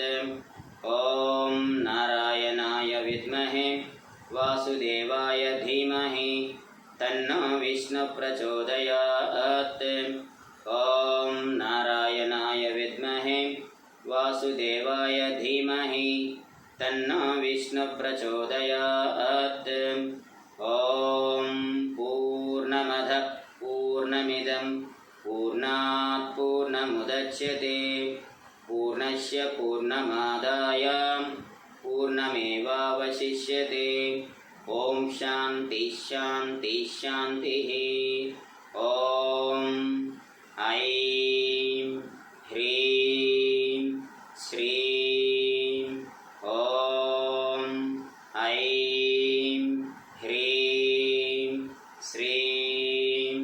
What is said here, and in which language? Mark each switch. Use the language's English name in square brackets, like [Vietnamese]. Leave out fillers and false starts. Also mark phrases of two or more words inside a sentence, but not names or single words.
[Sanskrit] ఓం నారాయణాయ విద్మహే వాసుదేవాయ ధీమహి తన్నో విష్ణు ప్రచోదయాత్. ఓం నారాయణాయ విద్మహే వాసుదేవాయ ధీమహి తన్నో విష్ణు ప్రచోదయాత్. ఓం పూర్ణమద పూర్ణమిదం పూర్ణాత్ పూర్ణముదచ్యతే పూర్ణస్య పూర్ణమాదాయ పూర్ణమేవావశిష్యతే. ఓం శాంతి శాంతి శాంతి. ఓం ఐం హ్రీం శ్రీం. ఓం ఐం హ్రీం శ్రీం.